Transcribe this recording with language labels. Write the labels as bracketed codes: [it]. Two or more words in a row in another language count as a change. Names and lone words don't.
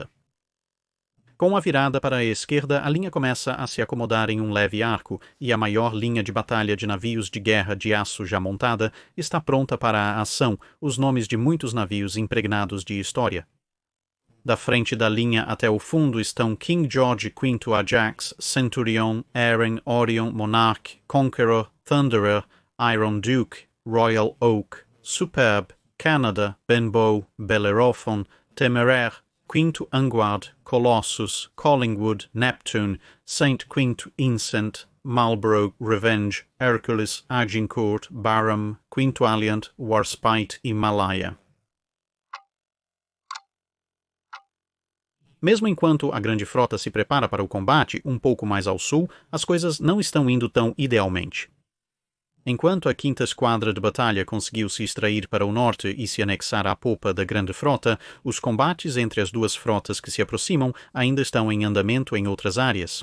[pt] Com a virada para a esquerda, a linha começa a se acomodar em um leve arco, e a maior linha de batalha de navios de guerra de aço já montada está pronta para a ação, os nomes de muitos navios impregnados de história. Da frente da linha até o fundo estão King George V Ajax, Centurion, Erin, Orion, Monarch, Conqueror, Thunderer, Iron Duke, Royal Oak, Superb, Canada, Benbow, Bellerophon, Temeraire, V Angward, Colossus, Collingwood, Neptune, St. V Innocent, Marlborough, Revenge, Hercules, Agincourt, Barham, V Alliant, Warspite e Malaya. Mesmo enquanto a grande frota se prepara para o combate um pouco mais ao sul, as coisas não estão indo tão idealmente. Enquanto a 5ª Esquadra de Batalha conseguiu se extrair para o norte e se anexar à popa da Grande Frota, os combates entre as duas frotas que se aproximam ainda estão em andamento em outras áreas.